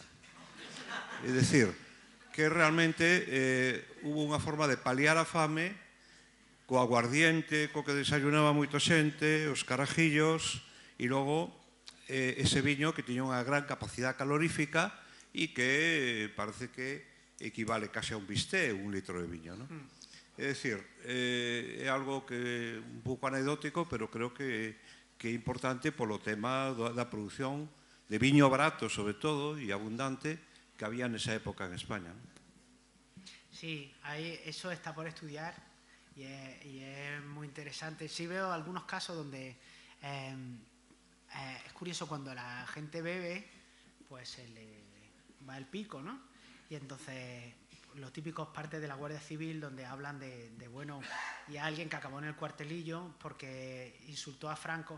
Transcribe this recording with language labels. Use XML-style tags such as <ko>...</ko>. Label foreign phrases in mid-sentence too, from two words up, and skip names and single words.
<gl>É dicir, que realmente hubo unha forma de paliar a fame co aguardiente, co que desayunaba moita xente, os carajillos, e logo ese viño que tiña unha gran capacidade calorífica e que parece que equivale case a un bistec, un litro de viño, ¿no? É dicir, é algo que un pouco anecdótico, pero creo que é importante polo tema da produción de viño barato, sobre todo, e abundante, que había nesa época en España, ¿no?</gl> <es>Sí, eso está por estudiar y es muy interesante. Sí veo algunos casos donde es curioso, cuando la gente bebe, pues se le va el pico, ¿no? Y entonces lo típico es parte de la Guardia Civil, donde hablan de bueno, y a alguien que acabó en el cuartelillo porque insultó a Franco.</es>